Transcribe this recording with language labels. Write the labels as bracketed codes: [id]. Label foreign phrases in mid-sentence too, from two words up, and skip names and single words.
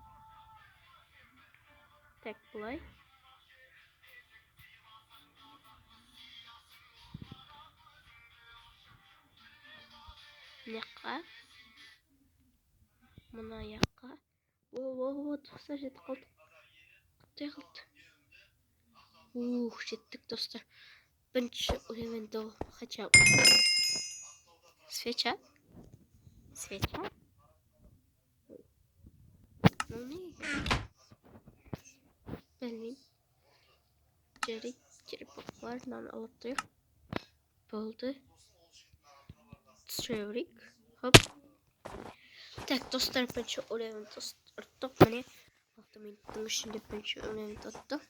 [kk] Так, бұлай. Мына жаққа. Мына жаққа. О, достар, жетіп қалдық. Құттай қалды. Жеттік, достар. Бірінші элементті [ru] хотя бы. [kk] Свеча. [ru] Ну не. [kk] Білмеймін. Жарайды, черепахаларынан алып тұрайық. Болды. Түсірейік. Хоп. Так, достар, бірінші элемент ұрттық. Міне. 6 минуттың ішінде бірінші элемент ұрттық.